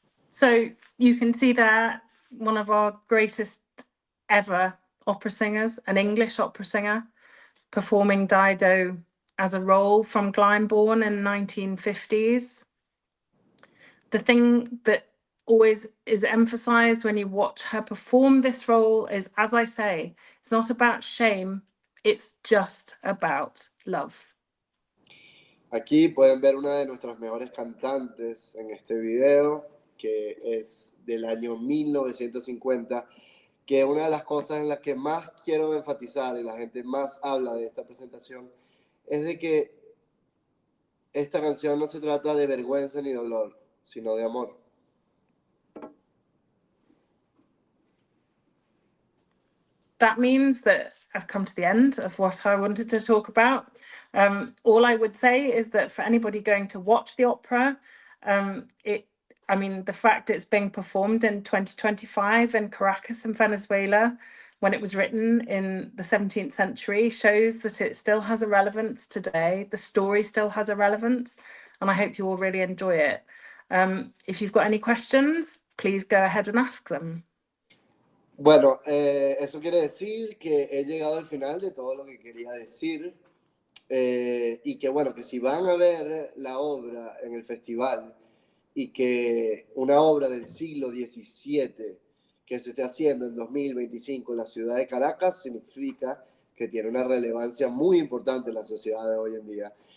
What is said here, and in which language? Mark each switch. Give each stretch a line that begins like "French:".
English: So you can see there one of our greatest ever opera singers, an English opera singer, performing Dido as a role from Glyndebourne in the 1950s. The thing that always is emphasized when you watch her perform this role is, as I say, it's not about shame, it's just about love.
Spanish: Aquí pueden ver una de nuestras mejores cantantes en este video, que es del año 1950, que una de las cosas en las que más quiero enfatizar y la gente más habla de esta presentación es de que esta canción no se trata de vergüenza ni dolor, sino de amor.
English: That means that I've come to the end of what I wanted to talk about. All I would say is that for anybody going to watch the opera, the fact it's being performed in 2025 in Caracas in Venezuela, when it was written in the 17th century, shows that it still has a relevance today. The story still has a relevance, and I hope you all really enjoy it. If you've got any questions, please go ahead and ask them.
Spanish: Bueno, eso quiere decir que he llegado al final de todo lo que quería decir y que bueno, que si van a ver la obra en el festival y que una obra del siglo XVII que se esté haciendo en 2025 en la ciudad de Caracas significa que tiene una relevancia muy importante en la sociedad de hoy en día.